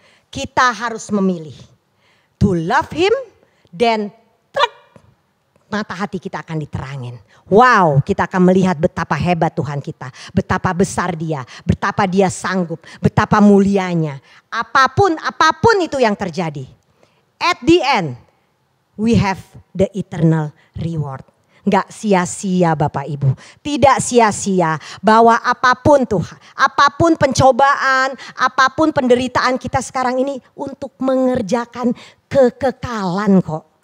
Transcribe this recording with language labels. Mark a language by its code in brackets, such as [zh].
[id] Kita harus memilih. [en] To love him, then [id] mata hati kita akan diterangin. Wow, kita akan melihat betapa hebat Tuhan kita. Betapa besar dia, betapa dia sanggup, betapa mulianya. Apapun itu yang terjadi. [en] At the end, we have the eternal reward. [id] Gak sia-sia Bapak Ibu. Tidak sia-sia bahwa apapun Tuhan, apapun pencobaan, apapun penderitaan kita sekarang ini untuk mengerjakan kekekalan kok.